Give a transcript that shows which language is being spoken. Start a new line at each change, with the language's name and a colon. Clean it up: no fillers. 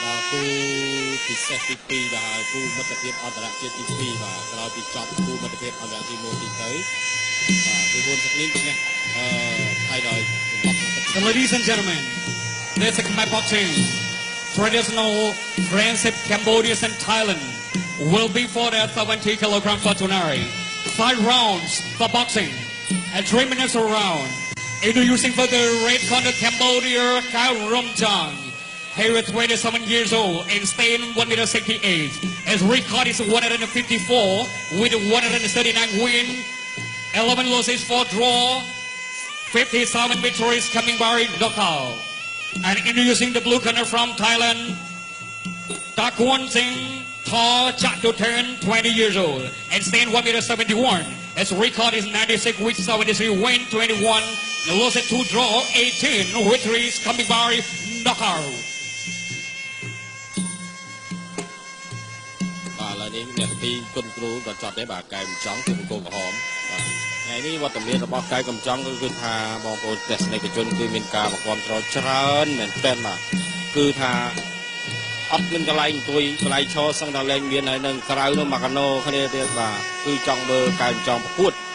Khmer: គូពិសេសទី2បាទគូមិត្តភាពអន្តរជាតិទី2បាទក្រោយពីចប់គូមិត្តភាពអន្តរជាតិទី1ទីទៅបាទគឺ4សក្តិនេះហើយដល់
English: Ladies and gentlemen, this is Khmer boxing. Traditional friendship Cambodia and Thailand will be fought at 70 kilograms for tonight. 5 rounds for boxing and 3 minutes a round. Introducing for the red corner Cambodia, Kau Romjang. He was 27 years old and staying 1m68. His record is 154 with 139 win, 11 losses, 4 draw, 57 victories coming by knockout. And introducing the blue corner from Thailand, Takwon Singh Thaw Chatuthern, 20 years old and staying 1m71. His record is 96 with 73 win, 21 losses, 2 draw, 18 victories coming by knockout.
Khmer: នេះអ្នកទីគុណគ្រូក៏ចត់ដែរបាទកែកំចង់គឺបង្គោលក្រហមបាទថ្ងៃនេះវត្តមានរបស់កែកំចង់គឺថាបងប្អូនទស្សនិកជនគឺមានការមកគាំទ្រច្រើនមែនទែនបាទគឺថាអត់មានកន្លែងអង្គុយកន្លែងឈរសឹងតែលែងមានហើយនៅក្រៅនោះមកកាណូគ្នាទៀតបាទគឺចង់មើលកែកំចង់ប្រកួត